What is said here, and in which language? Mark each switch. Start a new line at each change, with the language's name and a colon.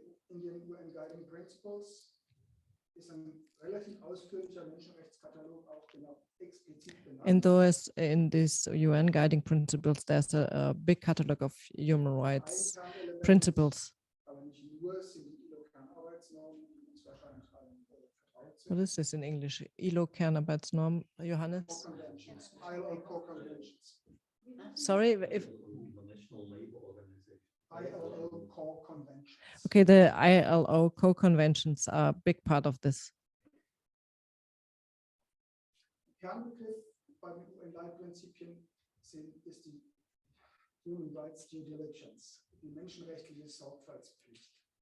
German: In den UN Guiding Principles ist ein relativ ausführlicher Menschenrechtskatalog auch genau explizit benannt.
English: And those in these UN Guiding Principles, there's a big catalog of human rights principles.
German: Aber nicht nur sind die ILO-Kernarbeitsnormen, die uns wahrscheinlich allen vertraut sind.
English: What is this in English? ILO Kernarbeitsnorm, Johannes? Co-Conventions, ILO Co-Conventions. Sorry, if ILO Co-Conventions. okay, the ILO co-conventions are a big part of this.
German: Kernbegriff bei den UN-Leitprinzipien ist die Human Rights Due Diligence, die menschenrechtliche Sorgfaltspflicht.